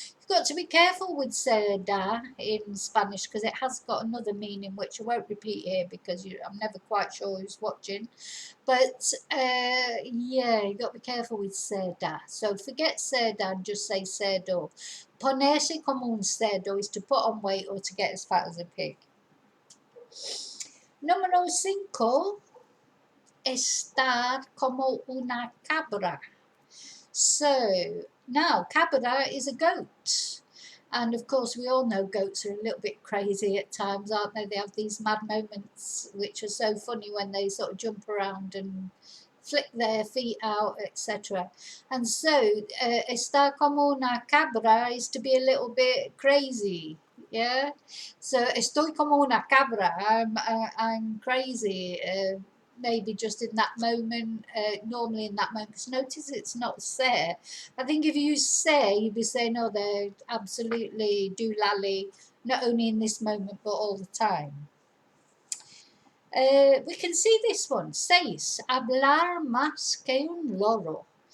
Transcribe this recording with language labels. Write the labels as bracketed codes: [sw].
[en] You've got to be careful with cerda in Spanish because it has got another meaning which I won't repeat here because I'm never quite sure who's watching. But yeah, you've got to be careful with cerda. So forget cerda and just say cerdo. [es] Ponerse como un cerdo [en] is to put on weight or to get as fat as a pig. [es] Número 5, estar como una cabra. [en] So now cabra is a goat, and of course we all know goats are a little bit crazy at times, aren't they? They have these mad moments which are so funny when they sort of jump around and flick their feet out, etc. And so [es] estar como una cabra [en] is to be a little bit crazy. Yeah, so [es] estoy como una cabra. [en] I'm crazy. Maybe just in that moment, normally in that moment. Because notice it's not say. I think if you say, you'd be saying, "Oh, they're absolutely doolally," not only in this moment but all the time. We can see this one. 6. [es] Hablar más que un loro.